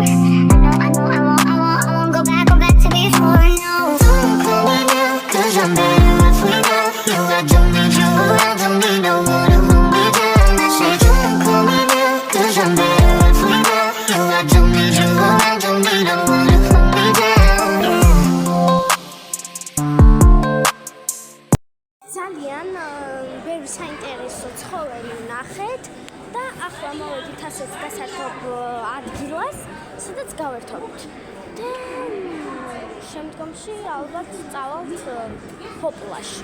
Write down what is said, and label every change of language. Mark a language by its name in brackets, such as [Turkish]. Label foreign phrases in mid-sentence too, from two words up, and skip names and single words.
[English] I won't go back to before. No, don't call me now, 'cause I'm better off without you. I don't need you, I don't need no one to hold me down. I say don't call me now, 'cause I'm better off without you. I don't need you, I don't need no one to hold me down. [Georgian] ძალიან ბევრი საინტერესო ცხოველი ვნახეთ და ახლა მოვედით ასეთ დასართობ ადგილას, სადაც გავერთობთ. და შემდგომში ალბათ წავალთ ჰოპლაში.